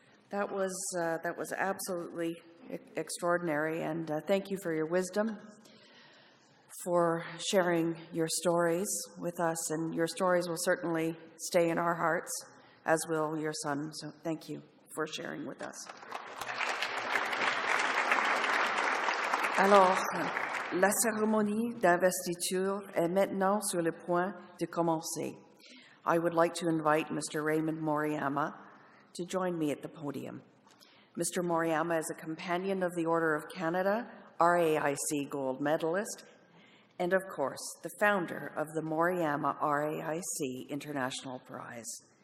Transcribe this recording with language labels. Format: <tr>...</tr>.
<en>That was absolutely extraordinary, and thank you for your wisdom, for sharing your stories with us, and your stories will certainly stay in our hearts, as will your son. So thank you for sharing with us.</en> <fr>Alors, la cérémonie d'investiture est maintenant sur le point de commencer.</fr> <en>I would like to invite Mr. Raymond Moriyama to join me at the podium. Mr. Moriyama is a Companion of the Order of Canada, RAIC Gold Medalist, and of course, the founder of the Moriyama RAIC International Prize.</en>